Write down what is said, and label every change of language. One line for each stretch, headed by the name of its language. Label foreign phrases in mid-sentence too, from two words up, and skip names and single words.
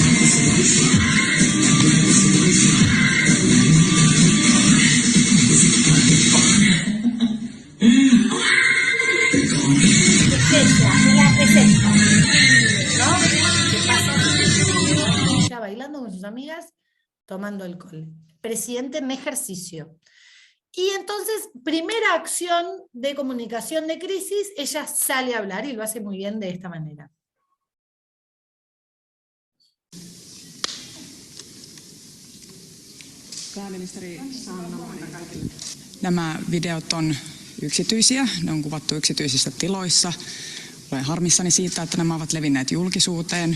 Spanish: Es esta, ¿no? Que pasa ella bailando con sus amigas, tomando alcohol. Presidente en ejercicio. Y entonces, primera acción de comunicación de crisis, ella sale a hablar y lo hace muy bien de esta manera.
Finnish: Pääministeri Sanna Marin. Nämä videot on yksityisiä, ne on kuvattu yksityisissä tiloissa. Olen harmissani siitä, että nämä ovat levinneet julkisuuteen.